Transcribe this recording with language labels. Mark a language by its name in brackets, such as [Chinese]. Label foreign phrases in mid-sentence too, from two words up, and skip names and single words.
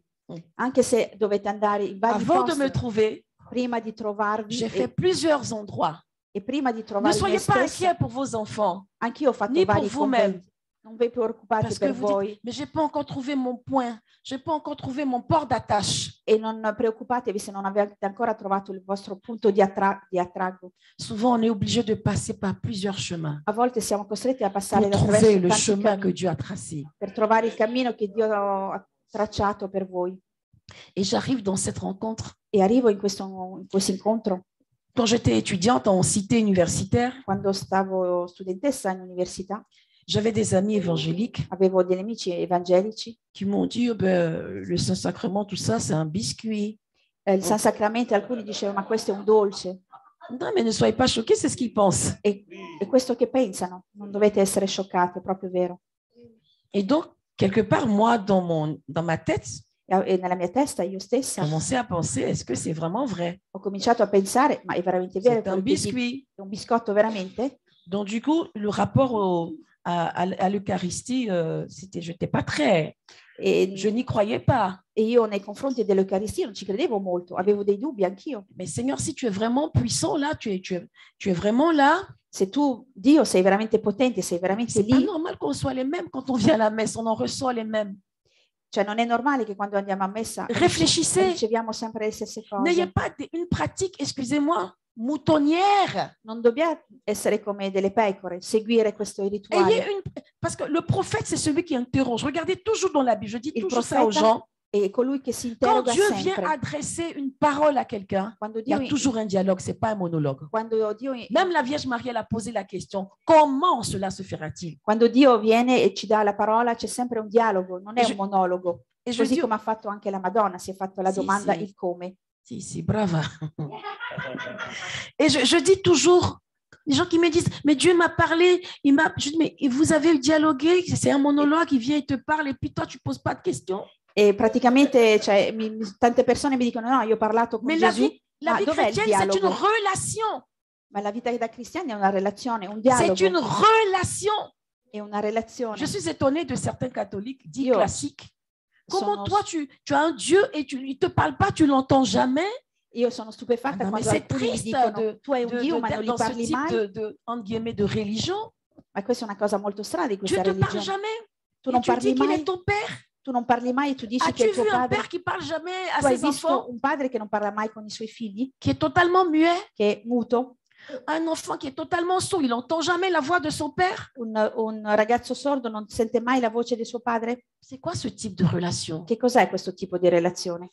[Italian] anche se dovete andare in vari [French] Avant de [Italian] posti [French] me trouver, [Italian] prima di trovarvi [French] j'ai fait plusieurs endroits. [Italian] e prima di [French] Ne [Italian] trovarvi me [French] soyez pas [Italian] stessa, [French] inquiets pour vos enfants. [Italian] anch'io ho fatto [French] ni pour [Italian] vari [French] vous-même. [Italian] conventi. Non vi preoccupate [French] Parce que [Italian] per [French] vous [Italian] voi [French] dites, mais je n'ai pas encore trouvé mon point. Je n'ai pas encore trouvé mon port d'attache. [Italian] e non preoccupatevi se non avete ancora trovato il vostro punto di attraggo. [French] Souvent, on est obligé de passer par plusieurs chemins [Italian] A volte siamo costretti a [French] pour [Italian] passare [French] trouver [Italian] attraverso [French] le [Italian] tanti [French] chemin que [Italian] cammini [French] Dieu a tracé. [Italian] per trovare il cammino che Dio ha tracciato per voi. [French] Et j'arrive dans cette rencontre. [Italian] E arrivo in questo incontro [French] Quand j'étais étudiante en cité universitaire, [Italian] quando stavo studentessa in università. [French] j'avais des amis évangéliques [Italian] Avevo degli amici evangelici. [French] qui m'ont dit, oh ben, le Saint-Sacrement, tout ça, c'est un biscuit. [Italian] Il San Sacramento, alcuni dicevano, ma questo è un dolce. [French] Non, mais ne soyez pas choqués, c'est ce qu'ils pensent. [Italian] E questo che pensano, non dovete essere scioccati, è proprio vero. [French] Et donc, quelque part, moi, dans ma tête, [Italian] E nella mia testa, io [French] je [Italian] stessa, [French] commençais à penser, est-ce que c'est vraiment vrai? [Italian] ho cominciato a pensare, ma è veramente vero? [French] C'est un [Italian] quello che dico? [French] biscuit. [Italian] È un biscotto veramente? [French] Donc, du coup, le rapport à l'Eucharistie, je n'étais pas très, [Italian] E, [French] je n'y croyais pas. [Italian] e io nei confronti dell'Eucaristia non ci credevo molto, avevo dei dubbi anch'io. [French] Mais Seigneur, si tu es vraiment puissant là, tu es vraiment là, [Italian] Se tu, Dio, sei veramente potente, sei veramente [French] c'est pas [Italian] lì, [French] normal qu'on soit les mêmes quand on vient à la messe, on en reçoit les mêmes. [Italian] cioè non è normale che quando andiamo a messa [French] Réfléchissez. [Italian] riceviamo sempre le stesse [French] N'ayez [Italian] cose. [French] pas une pratique, excusez-moi, moutonnière. [Italian] Non dobbiamo essere come delle pecore, seguire questo rituale. [French] Parce que le prophète, c'est celui qui interroge. Regardez toujours dans la Bible, je dis [Italian] Il [French] toujours ça aux [Italian] profeta [French] gens. [Italian] è colui che si [French] Quand [Italian] interroga [French] Dieu vient [Italian] sempre. [French] adresser une parole à quelqu'un, [Italian] Quando [French] il y a [Italian] Dio, [French] toujours un dialogue, ce n'est pas un monologue. [Italian] quando Dio, [French] Même la Vierge Marie, elle a posé la question, comment cela se fera-t-il? [Italian] quando Dio viene e ci dà la parola, c'è sempre un dialogo, non è un monologo. [French] Et je [Italian] Così [French] dis, [Italian] come ha fatto anche la Madonna, si è fatto la Sì, domanda sì. il come. si, brava. [French] Et je dis toujours, les gens qui me disent, mais Dieu m'a parlé, je dis, mais vous avez dialogué, c'est un monologue, il vient, il te parle, et puis toi, tu ne poses pas de questions. [Italian] E praticamente cioè, tante persone mi dicono no, io ho parlato con [French] Mais [Italian] Gesù, [French] la vie [Italian] dov'è il [French] chrétienne, c'est une [Italian] dialogo? [French] relation. [Italian] Ma la vita da cristiani è una relazione, un [French] C'est [Italian] dialogo, [French] une relation. [Italian] è una relazione. [French] Je suis étonnée de certains catholiques dits [Italian] Io [French] classiques. Comment [Italian] sono- [French] toi, tu as un Dieu et il ne te parle pas, tu l'entends jamais? [Italian] Io sono stupefatta [French] Ah non, mais [Italian] quando [French] c'est [Italian] alcuni mi [French] triste [Italian] dicono tu hai un Dio ma non [French] d'être [Italian] gli [French] dans ce [Italian] parli [French] type [Italian] mai, [French] entre guillemets, de religion. [Italian] ma questa è una cosa molto strana di [French] Dieu [Italian] questa [French] ne te parle [Italian] religione. [French] jamais. [Italian] Tu [French] Et [Italian] non [French] tu dis [Italian] parli [French] qu'il est [Italian] mai, [French] ton père. [Italian] tu non parli mai e tu dici che [French] As-tu [Italian] il tuo [French] vu un [Italian] padre, [French] père qui parle jamais à [Italian] tu hai [French] ses enfants, [Italian] visto un padre che non parla mai con i suoi figli, [French] qui est totalement muet? [Italian] che è muto? [French] Un enfant qui est totalement sourd, il n'entend jamais la voix de son père. [Italian] Un ragazzo sordo non sente mai la voce di suo padre? [French] C'est quoi ce type de relation? [Italian] Che cos'è questo tipo di relazione?